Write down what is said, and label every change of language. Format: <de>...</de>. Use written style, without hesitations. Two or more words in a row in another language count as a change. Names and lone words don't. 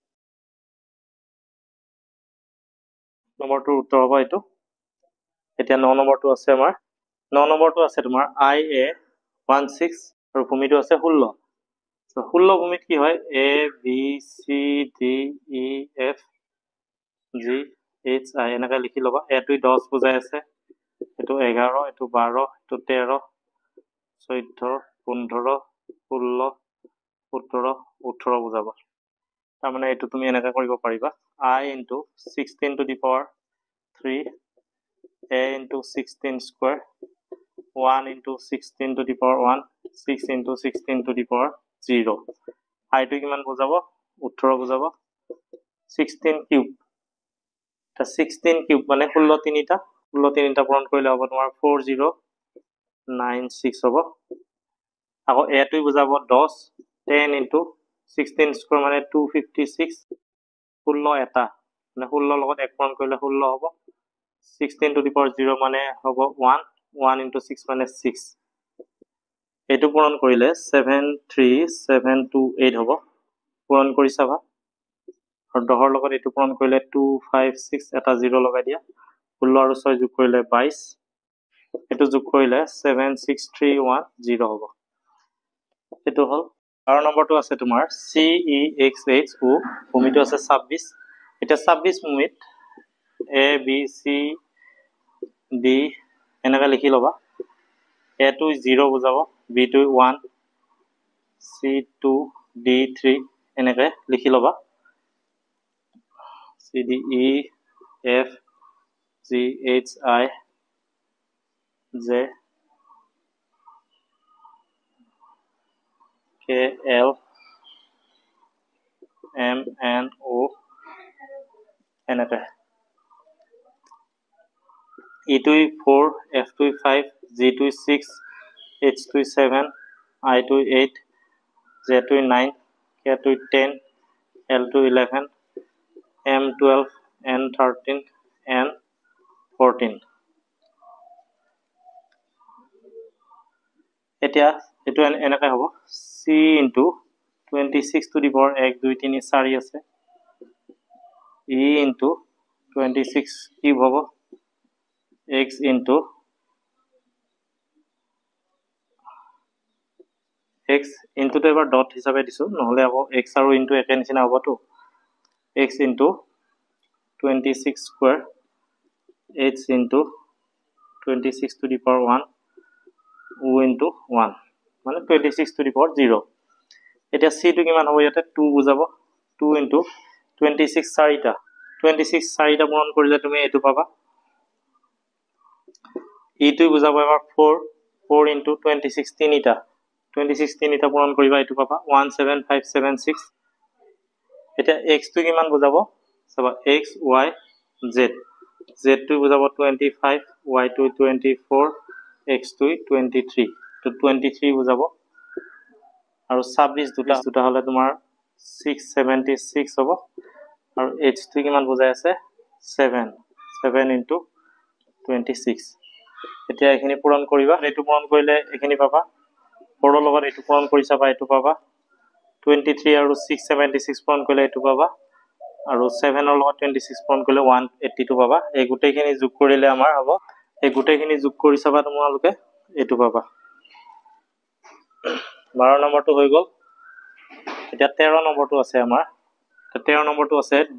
<as>নম্বৰটোৰ উত্তৰ হ'ব এটো এতিয়া 9 নম্বৰটো আছে আমাৰ 9 নম্বৰটো আছে তোমাৰ IA 16 আৰু ভূমিটো আছে 16 তো 16 ভূমিত কি হয় A B C D E F G H I এনেকৈ লিখি লবা এটো 10 বুজাই আছে এটো 11 এটো 12 এটো 13 14 15 16 17 18 বুজাব তাৰমানে এইটো তুমি এনেকা কৰিব পাৰিবা</as> <en>I into 16 to the power 3 A into 16 square 1 into 16 to the power 1 6 into 16 to the power 0</en> <as>I to কিমান বুজাব 18 বুজাব 16 cube তা 16 cube মানে 16 তিনিটা পূৰণ কৰিলে হ'ব তোমাৰ 4096 হ'ব আকৌ a টো বুজাব 10 10</as> <en>into 16 square</en> <as>মানে 256 16 এটা মানে 16 লগত এক পূৰণ কৰিলে 16 হ'ব</as> <en>16 to the power 0</en> <as>মানে হ'ব 1</as> <en>1 into 6</en> <as>মানে 6 এটো পূৰণ কৰিলে 73728 হ'ব পূৰণ কৰি চাবা আৰু 10 ৰ লগত এটো পূৰণ কৰিলে 256 এটা 0 লগাই দিয়া 16 আৰু 6 যোগ কৰিলে 22 এটো যোগ কৰিলে 76310 হ'ব এটো হল আৰু নম্বৰটো আছে তোমাৰ CEXHO ভূমিটো আছে 26 এটা 26 ভূমিত A B C D এনেকা লিখি লবা A to 0 বুজাব B to 1 C to D 3 এনেকে লিখি লবা C D E F G H I J K L M N O এনেকে E to 4 F to 5 G to 6 H to 7 I to 8 J to 9 K to 10 L to 11 M 12 N 13 N 14 এতিয়া এটো এনেকৈ হ'ব</as> <en>C into 26 to the power 1</en> <as>2 3 4 আছে</as> <en>E into 26</en> <as>কিউব হ'ব</as> <en>x into x into</en> <as>তো এবাৰ ডট হিচাপে দিছো নহলে আকৌ x আৰু into একে নিচিনা হ'বতো</as> <en>x into 26 square h into 26 to the power 1 o into 1</en> <as>মানে</as> <en>26 to the power 0</en> <as>এটা c টো কিমান হ'ব ইয়াতে 2 বুজাব</as> <en>2 into 26</en> <as>চাৰিটা 26 চাৰিটা পূৰণ কৰিলে তুমি এটো পাবা e টো বুজাব এবাৰ 4</as> <en>4 into 26</en> <as>তিনিটা 26 তিনিটা পূৰণ কৰিবা এটো পাবা 17576 এটা x টো কিমান বুজাব চাবা x y z z টো বুজাব 25 y টো 24 x টো 23 তো 23 বুজাব আৰু 26 দুটা হলে তোমাৰ 676 হ'ব আৰু h টো কিমান বুজাই আছে 7</as> <en>7 into 26</en> <as>এতিয়া এখিনি পূৰণ কৰিবা এটো পূৰণ কৰিলে এখিনি পাবা 4 ৰ লগত এটো পূৰণ কৰি চাবা এটো পাবা 23 আৰু 676 পূৰণ কৰিলে এটো পাবা আৰু 7 ৰ লগত 26 পূৰণ কৰিলে 182 পাবা এই গুটেখিনি যোগ কৰিলে আমাৰ হ'ব এই গুটেখিনি যোগ কৰি চাবা তোমালোকে এটো পাবা 12 নম্বৰটো হৈ গল এতিয়া 13 নম্বৰটো আছে আমাৰ 13 নম্বৰটো আছে</as>